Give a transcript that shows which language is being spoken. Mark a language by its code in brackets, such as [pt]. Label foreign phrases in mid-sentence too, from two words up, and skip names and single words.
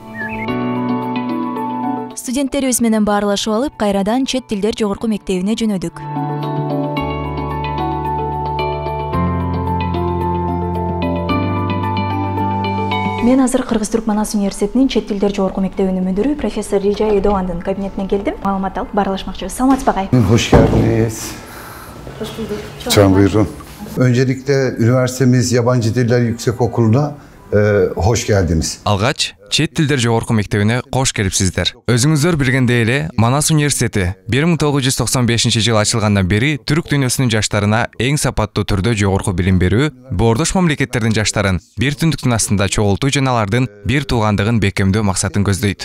[ky] Студенттерибиз менен баарлашып алып, кайрадан чет тилдер жогорку мектебине жөнөдүк. Мен азыр Кыргыз Түркман ас университетинин чет тилдер жогорку мектебинин мүдүрү профессор Рижа Эдовандын кабинетине келдим. Маалымат алып баарлашмакчыбыз. Саламатсызбы агай? [tr] Hoş geldiniz. Hoş bulduk. Lütfen buyurun. Öncelikle üniversitemiz Yabancı Diller Yüksekokulu'na hoş geldiniz. [ky] Алгач, чет тилдер жогорку мектебине кош келипсиздер. Өзүңүздөр билгендей эле, Манас университети 1995-жыл ачылгандан бери түрк дүйнөсүнүн жаштарына эң сапаттуу түрдө жогорку билим берүү, боордош мамлекеттердин жаштарын бир түндүктүн астында чогултуу жана алардын бир туугандыгын бекемдөө максатын көздөйт.